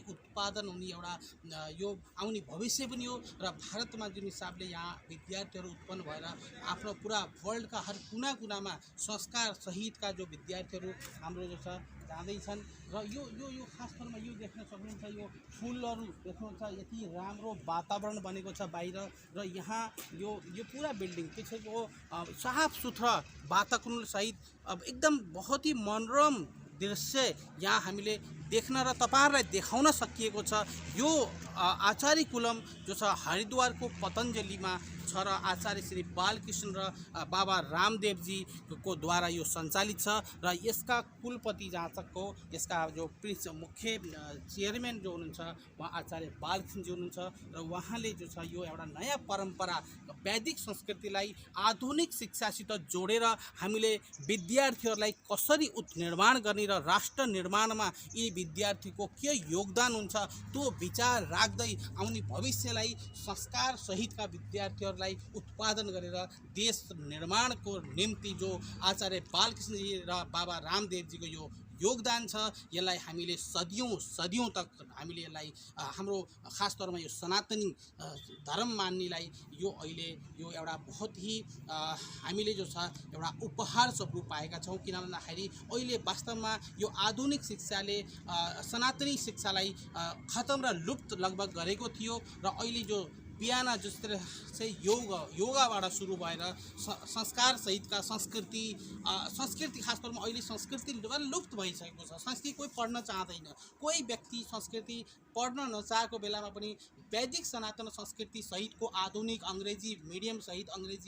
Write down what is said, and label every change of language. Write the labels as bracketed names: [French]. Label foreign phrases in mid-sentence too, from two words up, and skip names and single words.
[Nepali] उत्पादन हुने एउटा यो आउने भविष्य पनि हो र भारतमा जुन हिसाबले यहाँ विद्यार्थीहरू उत्पन्न भएर आफ्नो पुरा वर्ल्डका हर कुना कुनामा संस्कार सहितका जो विद्यार्थीहरू हाम्रो जो छ जाँदैछन् र यो यो यो खास तौरमा यो देख्न सक्नुहुन्छ यो फुलहरू देख्नुहुन्छ यति राम्रो वातावरण बनेको छ बाहिर र यहाँ यो पुरा बिल्डिङ त्यसको साफ सुथरा वातावरण सहित अब एकदम [Hindi] बहुत ही [Nepali] मनोरम दृश्य यहाँ हामीले देख्न र तपाईहरुलाई देखाउन सकिएको छ। यो आचार्य कुलम जो छ हरिद्वारको पतञ्जलिमा छ र आचार्य श्री बालकृष्ण र बाबा रामदेव जी को द्वारा यो सञ्चालित छ र यसका कुलपति जाँचकको यसका जो मुख्य चेयरमैन जो हुनुहुन्छ उहाँ आचार्य बालकृष्ण जी हुनुहुन्छ र उहाँले जो छ यो एउटा नयाँ परम्परा वैदिक संस्कृतिलाई आधुनिक शिक्षासित जोडेर हामीले विद्यार्थीहरूलाई कसरी उत्निर्माण गर्ने र राष्ट्र निर्माणमा यी विद्यार्थीको के योगदान हुन्छ त्यो विचार राख्दै आउने भविष्यलाई संस्कार सहितका विद्यार्थीहरूलाई उत्पादन गरेर देश निर्माणको निम्ति जो आचार्य बालकृष्णजी र बाबा रामदेवजीको यो योगदान छ यसलाई हामीले [Hindi] सदियों तक [Nepali] हामीले यसलाई हाम्रो खास तौरमा यो सनातनी धर्म मान्नेलाई यो अहिले यो एउटा [Hindi] बहुत ही [Nepali] हामीले जो छ एउटा उपहार स्वरूप पाएका छौं। किन भन्दाखेरि अहिले वास्तवमा यो आधुनिक शिक्षाले सनातनी शिक्षालाई खतम र लुप्त लगभग गरेको थियो र अहिले जो बिहान [Hindi] जिस तरह से [Nepali] योगाबाट सुरु भएर संस्कार सहितका संस्कृति खास तौरमा अहिले संस्कृति लुप्त भइसकेको छ। संस्कृति कोही पढ्न चाहँदैन। कोही व्यक्ति संस्कृति पढ्न नचाहेको बेलामा पनि वैदिक सनातन संस्कृति सहितको आधुनिक अङ्ग्रेजी मिडियम सहित अङ्ग्रेजी